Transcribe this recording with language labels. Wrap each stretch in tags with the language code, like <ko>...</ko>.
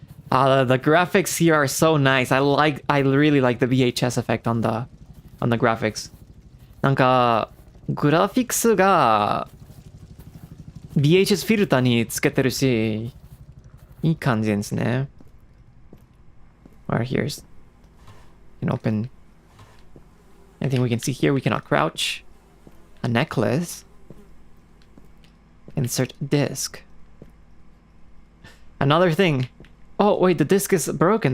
<en>The graphics here are so nice. I really like the VHS effect on the graphics.</en> <ja>なんかグラフィックスが VHS フィルターにつけてるし、いい感じですね。</ja> <en>Or here's an open. Anything we can see here? We cannot crouch. A necklace. Insert disc. Another thing. Oh, wait, the disc is broken.</en>